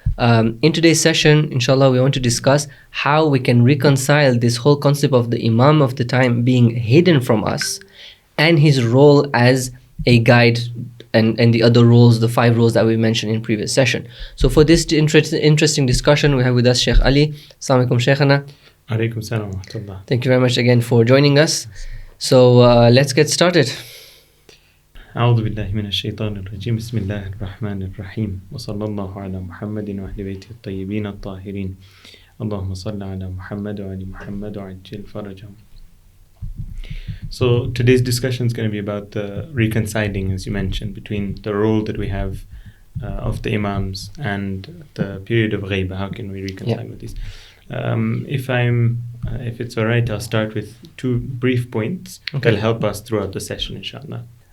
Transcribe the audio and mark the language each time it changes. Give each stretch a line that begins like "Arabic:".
English: In today's session, inshallah, we want to discuss how we can reconcile this whole concept of the Imam of the time being hidden from us and his role as a guide and the other roles, the 5 roles that we mentioned in previous session. So for this interesting discussion, we have with us Shaykh Ali.
Arabic: Assalamu alaikum, Shaykhana. Alaikum salam wa rahmatullah.
English: Thank you very much again for joining us. So let's get started.
Arabic: أعوذ بالله من الشيطان الرجيم بسم الله الرحمن الرحيم وصلى الله على محمد وأهل بيته الطيبين الطاهرين اللهم صل على محمد وآل محمد وعجل فرجهم.
English: So today's discussion is going to be about the reconciling, as you mentioned, between the role that we have of the Imams and the period of Ghaybah. How can we reconcile with these? If it's alright, I'll start with 2 brief points that'll help us throughout the session, inshallah.